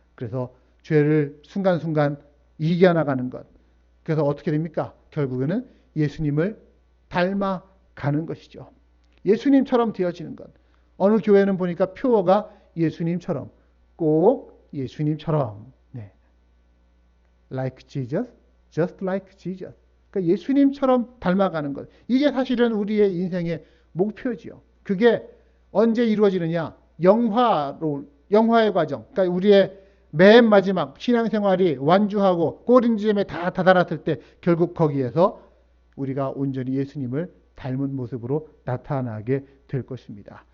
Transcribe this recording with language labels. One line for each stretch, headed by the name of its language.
Korean: 그래서 죄를 순간순간 이겨나가는 것. 그래서 어떻게 됩니까? 결국에는 예수님을 닮아가는 것이죠. 예수님처럼 되어지는 것. 어느 교회는 보니까 표어가 예수님처럼, 꼭 예수님처럼. 네.
English: Like Jesus, just like Jesus.
Korean: 그러니까 예수님처럼 닮아가는 것. 이게 사실은 우리의 인생의 목표지요. 그게 언제 이루어지느냐? 영화의 과정. 그러니까 우리의 맨 마지막 신앙생활이 완주하고 꼬린지점에 다 다다랐을 때 결국 거기에서 우리가 온전히 예수님을 닮은 모습으로 나타나게 될 것입니다.